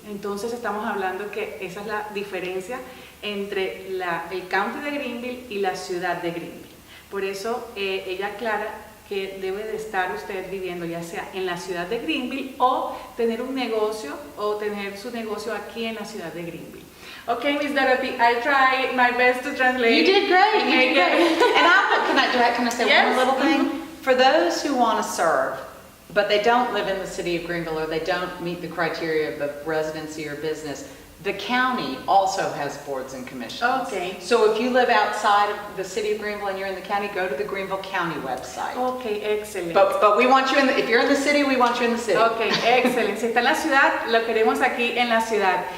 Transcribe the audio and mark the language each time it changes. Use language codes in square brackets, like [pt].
[es] Entonces estamos hablando que esa es la diferencia entre el county de Greenville y la ciudad de Greenville. Por eso ella aclara que debe de estar usted viviendo ya sea en la ciudad de Greenville o tener un negocio o tener su negocio aquí en la ciudad de Greenville. [en] Okay, Miss Dorothy, I tried my best to translate. You did great. You did great. And can I say Yes. one little thing? For those who want to serve, but they don't live in the city of Greenville or they don't meet the criteria of the residency or business, the county also has boards and commissions. Okay. So if you live outside of the city of Greenville and you're in the county, go to the Greenville County website. Okay, excellent. But we want you if you're in the city, we want you in the city. [es] Ok, excelente. Si está en la ciudad, lo queremos aquí en la ciudad.